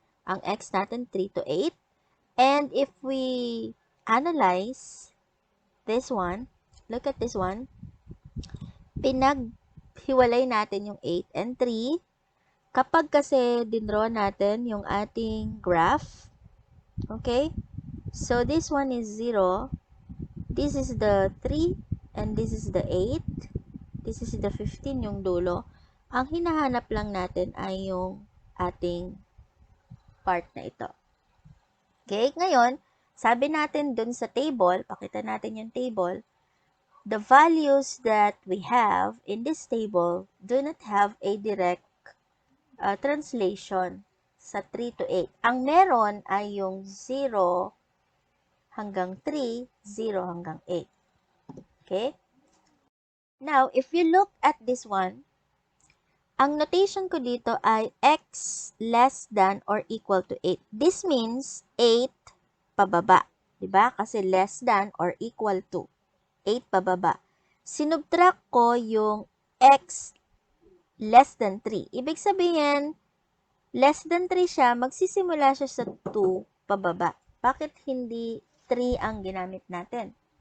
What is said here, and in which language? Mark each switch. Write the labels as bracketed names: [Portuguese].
[Filipino] Ang x natin, [English] 3 to 8. And if we analyze this one, look at this one, [Filipino] pinaghiwalay natin yung 8 [English] and 3. [Filipino] Kapag kasi dinraw natin yung ating graph, [English] okay, so this one is 0, this is the 3, and this is the 8, this is the 15 [Filipino] yung dulo. Ang hinahanap lang natin ay yung ating part na ito. [English] Okay, [Filipino] ngayon, sabi natin dun sa table, pakita natin yung table, [English] the values that we have in this table do not have a direct translation sa 3 to 8. [Filipino] Ang meron ay yung 0 hanggang 3, 0 hanggang 8. Okay? [English] Now, if you look at this one, [Filipino] ang notation ko dito ay [English] x less than or equal to 8. This means 8 pababa. [Filipino] Diba? [English] Kasi less than or equal to 8 pababa. [Filipino] Sinubtract ko yung x less than 3. Ibig sabihin, [English] less than 3 [Filipino] siya, magsisimula siya sa 2 pababa. Bakit hindi 3 ang ginamit natin?